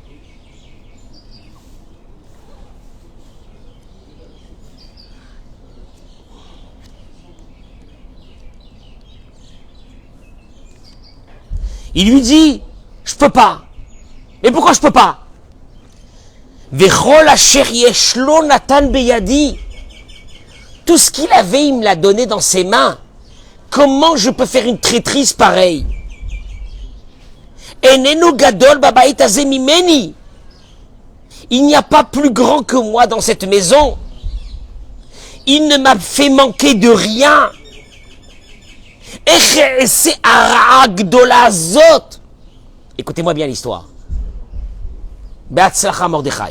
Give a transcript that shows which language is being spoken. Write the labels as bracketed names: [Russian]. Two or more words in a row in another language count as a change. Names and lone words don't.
[French] Il lui dit, je peux pas. Mais pourquoi je peux pas? [Hebrew] וכל אשר יש לו נתן בידי. [French] Tout ce qu'il avait, il me l'a donné dans ses mains. Comment je peux faire une traîtrise pareille? [Hebrew] איננו גדול בבית הזה ממני. [French] Il n'y a pas plus grand que moi dans cette maison. Il ne m'a fait manquer de rien. Écoutez-moi bien l'histoire. [Hebrew] Be'atzlacha Mordechai.